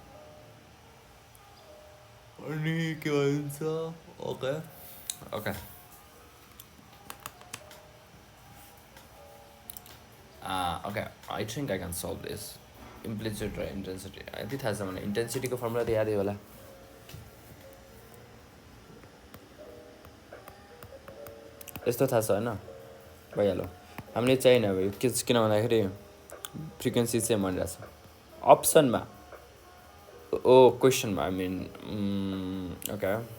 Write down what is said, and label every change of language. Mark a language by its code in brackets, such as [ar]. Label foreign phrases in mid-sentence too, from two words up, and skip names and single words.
[en] Any answer? Okay. Okay. Okay. I think I can solve this. Implicit intensity. I think has some intensity [hi] को formula तो याद ही वाला. [ne] यस्तो थाहा छ होइन भइहाल्यो हामीले चाहिएन अब यो किन भन्दाखेरि फ्रिक्वेन्सी चाहिँ भनिरहेछ अप्सनमा ओ क्वेसनमा [en] I mean okay